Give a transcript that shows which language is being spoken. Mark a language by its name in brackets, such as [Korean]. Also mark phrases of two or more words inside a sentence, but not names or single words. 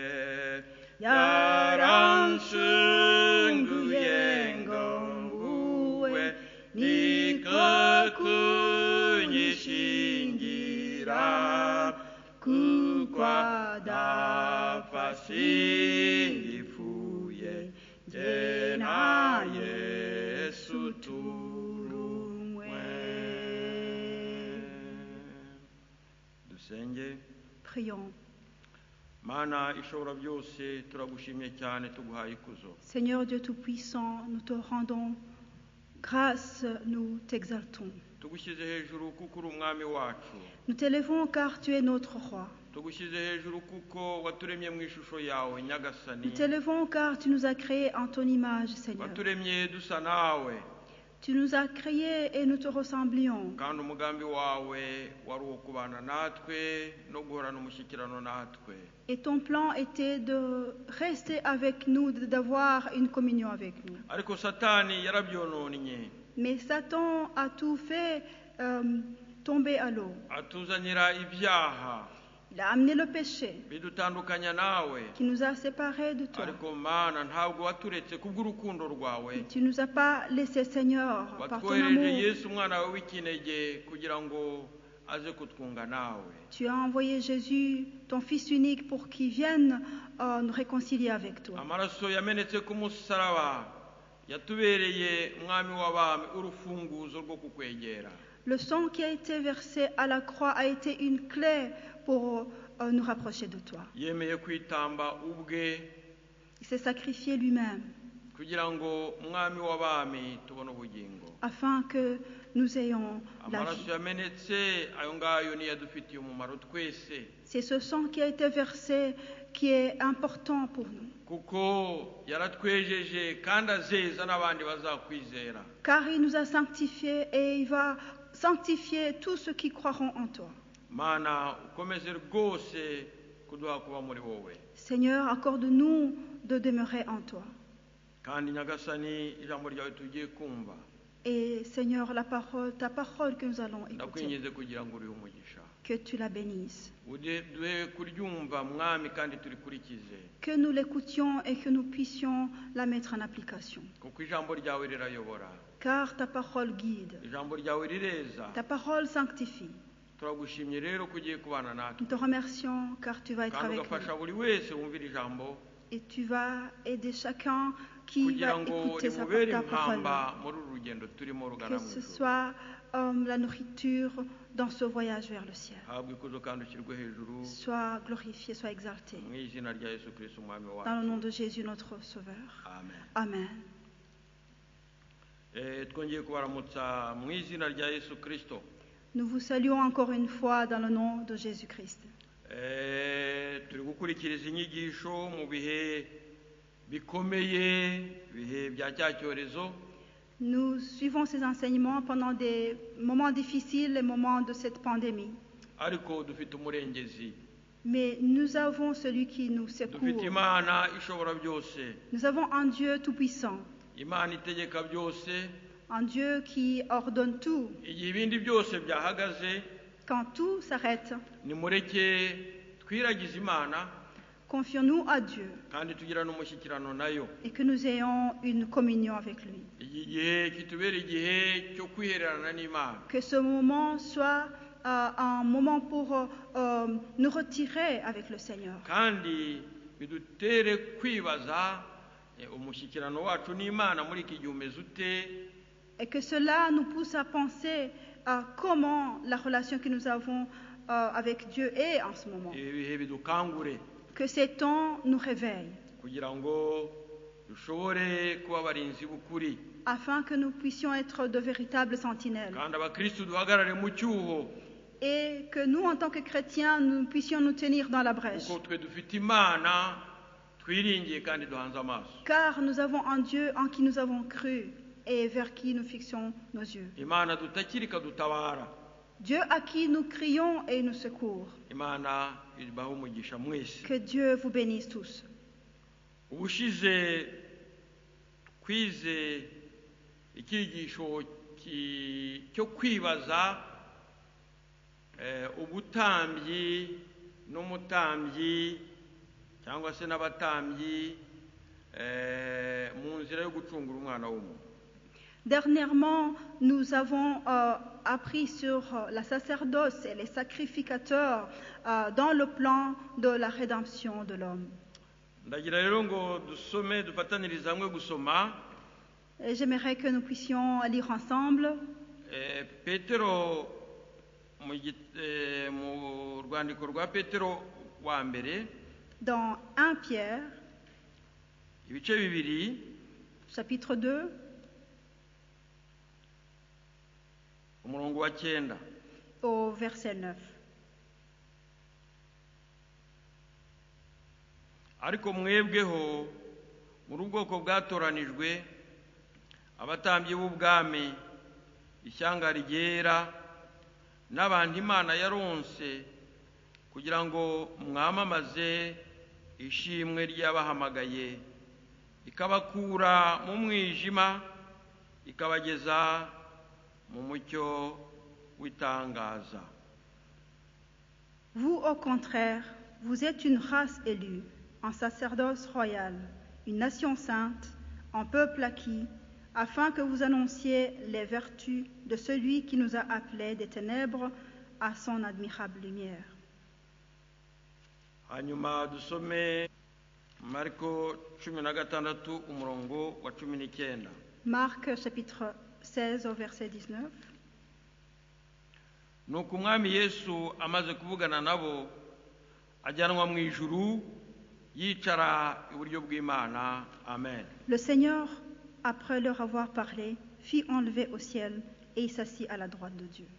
[Kinyarwanda] Yaranshunguye ngo nguwe, niko kunyishingira, kuko adapfa singipfuye, jye na Yesu turumwe. Dusenge. [French] Prions. [Kinyarwanda] Mana ishobora byose, turagushimye cyane, tuguhaye ikuzo. [French] Seigneur Dieu Tout-Puissant, nous te rendons grâce, nous t'exaltons. [Kinyarwanda] Tugushyize hejuru kuko uri umwami wacu. [French] Nous t'élèvons car tu es notre roi. [Kinyarwanda] Tugushyize hejuru kuko waturemye mu ishusho yawe nyagasani. [French] Nous t'élèvons car tu nous as créés en ton image, Seigneur. [Kinyarwanda] Waturemye dusa nawe. [French] Tu nous as créés et nous te ressemblions. [Kinyarwanda] Kandi umugambi wawe wari uwo kubana natwe no guhorana umushyikirano natwe. [French] Et ton plan était de rester avec nous, d'avoir une communion avec nous. [Kinyarwanda] Ariko Satani yarabyononnye. [French] Mais Satan a tout fait tomber à l'eau. [Kinyarwanda] Atuzanira ibyaha. [French] Il a amené le péché [Kinyarwanda] bidutandukanya nawe. [French] qui nous a séparés de toi. [Kinyarwanda] Ariko Mana ntabwo waturetse kubw'urukundo rwawe. [French] Tu ne nous as pas laissé, Seigneur, par ton [Kinyarwanda] Watwohereje [French] amour. [Kinyarwanda] Yesu umwana wawe w'ikinege kugira ngo aze kutwunga nawe. [French] Tu as envoyé Jésus, ton Fils unique, pour qu'il vienne nous réconcilier avec toi. [Kinyarwanda] Amaraso yamenetse ku musaraba yatubereye umwami w'abami urufunguzo rwo kukwegera. [French] Le sang qui a été versé à la croix a été une clé pour nous rapprocher de toi. [Kinyarwanda] Yemeye kwitamba ubwe [French] Il s'est sacrifié lui-même [Kinyarwanda] kugira ngo umwami w'abami tubone ubugingo. [French] afin que nous ayons la [Kinyarwanda] Amaraso [French] vie. [Kinyarwanda] yamenetse ayo ngayo niyo adufitiye umumaro twese, [French] C'est ce sang qui a été versé qui est important pour nous. [Kinyarwanda] kuko yaratwejeje kandi azeza n'abandi bazakwizera. [French] Car il nous a sanctifiés et il va sanctifier tous ceux qui croiront en toi. [Kinyarwanda] Mana ukomeze rwose kuduha kuba muri wowe. [French] Seigneur, accorde-nous de demeurer en toi. [Kinyarwanda] Kandi nyagasani ijambo ryawe tugiye kumva [French] Et Seigneur, ta parole que nous allons écouter, [Kinyarwanda] ndakwinginze kugira ngo urihe umugisha, [French] que tu la bénisses. [Kinyarwanda] duhe kuryumva mwami kandi turikurikize, [French] Que nous l'écoutions et que nous puissions la mettre en application. [Kinyarwanda] kuko ijambo ryawe rirayobora, [French] Car ta parole guide, [Kinyarwanda] ijambo ryawe rireza. [French] ta parole sanctifie. [Kinyarwanda] Turagushimye rero ko ugiye kubana natwe [French] Nous te remercions car tu vas être [Kinyarwanda] kandi [French] avec nous. [Kinyarwanda] ugafasha buri wese wumvira ijambo [French] Et tu vas aider chacun qui [Kinyarwanda] kugira [French] va [Kinyarwanda] ngo [French] écouter [Kinyarwanda] rimubere [French] ta parole. [Kinyarwanda] impamba muri uru rugendo turimo rugana [French] Que [Kinyarwanda] mu [French] ce [Kinyarwanda] ijuru. [French] soit la nourriture dans ce voyage vers le ciel. [Kinyarwanda] habwa ikuzo kandi ushyirwe hejuru [French] Sois glorifié, sois exalté. [Kinyarwanda] mu izina rya Yesu Kristo umwami [French] Dans le [Kinyarwanda] wacu, [French] nom de Jésus, notre Sauveur. [Kinyarwanda] amen. [French] Amen. [Kinyarwanda] Twongeye kubaramutsa mu izina rya Yesu Kristo. [French] Nous vous saluons encore une fois dans le nom de Jésus-Christ. [Kinyarwanda] Turi gukurikiriza inyigisho mu bihe bikomeye, ibihe bya cya cyorezo. [French] Nous suivons ces enseignements pendant des moments difficiles, les moments de cette pandémie. [Kinyarwanda] Ariko dufite umurengezi, [French] Mais nous avons celui qui nous [Kinyarwanda] dufite [French] secourt. [Kinyarwanda] Imana ishobora byose, [French] Nous avons un Dieu tout-puissant, [Kinyarwanda] Imana itegeka byose. [French] un Dieu qui ordonne tout. [Kinyarwanda] Igihe ibindi byose byahagaze, [French] Quand tout s'arrête, [Kinyarwanda] nimureke twiragize Imana [French] confions-nous à Dieu [Kinyarwanda] kandi tugira n'umushyikirano nayo. [French] et que nous ayons une communion avec lui. [Kinyarwanda] Iki gihe kitubera igihe cyo kwihererana n'Imana, [French] Que ce moment soit un moment pour nous retirer avec le Seigneur. [Kinyarwanda] kandi bidutere kwibaza umushyikirano wacu n'Imana muri iki gihe umeze ute. [French] Et que cela nous pousse à penser à comment la relation que nous avons avec Dieu est en ce moment. [Kinyarwanda] Ibi bihe bidukangure [French] Que ces temps nous réveillent [Kinyarwanda] kugira ngo dushobore kuba abarinzi b'ukuri, [French] afin que nous puissions être de véritables sentinelles. [Kinyarwanda] kandi abakristu duhagarare mu cyuho, [French] Et que nous, en tant que chrétiens, nous puissions nous tenir dans la brèche. [Kinyarwanda] kuko twe dufite Imana twiringiye kandi duhanze amaso. [French] Car nous avons un Dieu en qui nous avons cru et vers qui nous fixons nos yeux. [Kinyarwanda] Imana dutakira ikadutabara. [French] Dieu à qui nous crions et nous secourt. [Kinyarwanda] Imana ibahe umugisha mwese. [French] Que Dieu vous bénisse tous. [Kinyarwanda] Ubushize twize icyigisho cyo kwibaza ubutambyi n'umutambyi cyangwa se n'abatambyi mu nzira yo gucungura umwana w'umuntu. [French] Dernièrement, nous avons appris sur la sacerdoce et les sacrificateurs dans le plan de la rédemption de l'homme. [Kinyarwanda] Ndagira rero ngo dusome dufatanirize hamwe gusoma [French] Et j'aimerais que nous puissions lire ensemble [Kinyarwanda] Petero mu rwandiko rwa Petero wa mbere [French] dans 1 Pierre, [Kinyarwanda] ibice bibiri [French] chapitre 2, [Kinyarwanda] umurongo wa 9. [French] au verset 9. [Kinyarwanda] Ariko mwebweho muri ubwoko bwatoranijwe, abatambyi b'ubwami, ishyanga ryera, n'abantu Imana yaronse kugira ngo mwamamaze ishimwe ry'abahamagaye, ikabakura mu mwijima ikabageza mu mucyo w'itangaza. [French] Vous, au contraire, vous êtes une race élue, un sacerdoce royal, une nation sainte, un peuple acquis, afin que vous annonciez les vertus de celui qui nous a appelés des ténèbres à son admirable lumière. [Kinyarwanda] Hanyuma dusome Mariko 16 umurongo wa 19. [French] Marc chapitre 16 au verset 19. [Kinyarwanda] Nuko umwami Yesu amaze kuvugana nabo ajyanwa mu ijuru yicara iburyo bw'Imana. Amen. [French] Le Seigneur, après leur avoir parlé, fit enlever au ciel et il s'assit à la droite de Dieu.